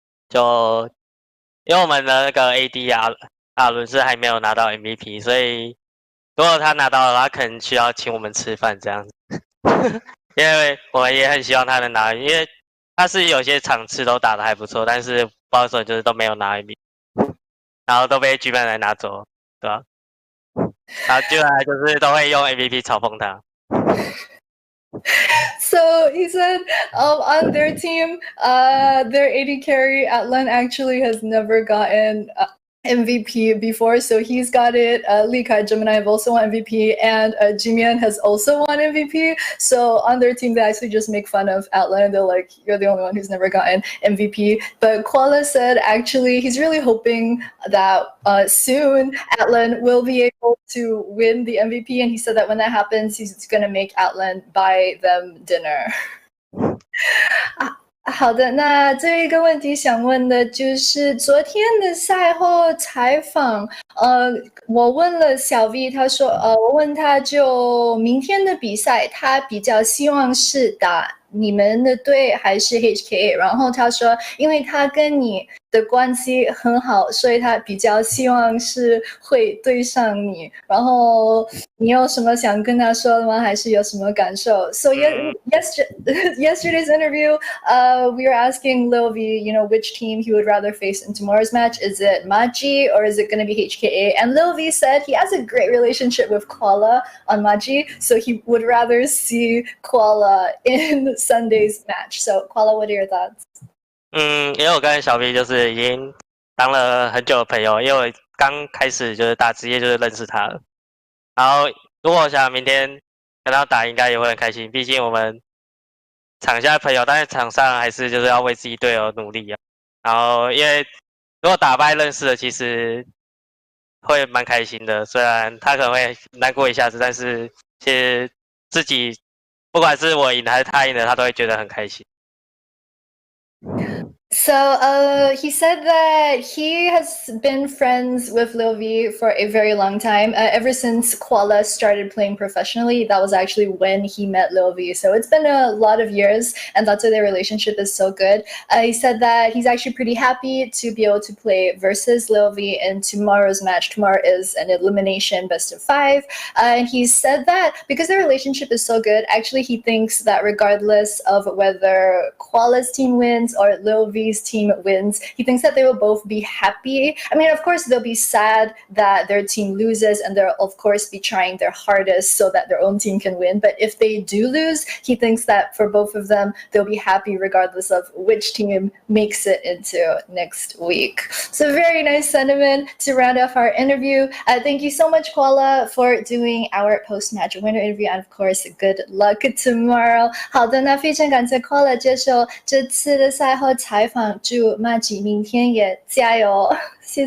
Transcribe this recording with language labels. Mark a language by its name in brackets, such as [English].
[Chinese] 就因为我们的那个 AD 阿伦是还没有拿到 MVP，所以如果他拿到了，他可能需要请我们吃饭这样子。因为我们也很希望他能拿，因为他是有些场次都打得还不错，但是不知道为什么就是都没有拿 MVP，然后都被举办人拿走，对吧？然后就就是都会用 MVP 嘲讽他。 [English] So he said on their team, their AD carry Atlan actually has never gotten MVP before, so he's got it. Lee Kai, Gemini have also won MVP, and Jimian has also won MVP. So on their team, they actually just make fun of Atlan. They're like, "You're the only one who's never gotten MVP." But Koala said actually he's really hoping that soon Atlan will be able to win the MVP, and he said that when that happens, he's gonna make Atlan buy them dinner. [Chinese] 好的，那这一个问题想问的就是昨天的赛后采访，我问了小 V， 他说，我问他就明天的比赛，他比较希望是打你们的队还是 HKA， 然后他说，因为他跟你的关系很好，所以他比较希望是会对上你。然后你有什么想跟他说的吗？还是有什么感受 [English] ？So yesterday's interview, we were asking Lil V, which team he would rather face in tomorrow's match. Is it Maji or is it going to be HKA? And Lil V said he has a great relationship with Koala on Maji, so he would rather see Koala in Sunday's match. So Koala, what are your thoughts? [Chinese] 因为我跟小 V 就是已经当了很久的朋友，因为我刚开始就是打职业就是认识他了。然后如果我想明天跟他打，应该也会很开心。毕竟我们场下的朋友，但是场上还是就是要为自己队友努力啊。然后因为如果打败认识的，其实会蛮开心的。虽然他可能会难过一下子，但是其实自己不管是我赢还是他赢的，他都会觉得很开心。 [English] So he said that he has been friends with Lil V for a very long time, ever since Koala started playing professionally. That was actually when he met Lil V. So it's been a lot of years, and that's why their relationship is so good. He said that he's actually pretty happy to be able to play versus Lil V in tomorrow's match. Tomorrow is an elimination best of 5. And he said that because their relationship is so good, actually he thinks that regardless of whether Koala's team wins or Lil V's team wins, he thinks that they will both be happy. I mean, of course, they'll be sad that their team loses, and they'll, of course, be trying their hardest so that their own team can win. But if they do lose, he thinks that for both of them, they'll be happy regardless of which team makes it into next week. So very nice sentiment to round off our interview. Thank you so much, Koala, for doing our post-match winner interview, and of course, good luck tomorrow. [Chinese] 好的，那非常感谢 Koala 接受这次的赛后采访，祝 Maji 明天也加油，谢谢。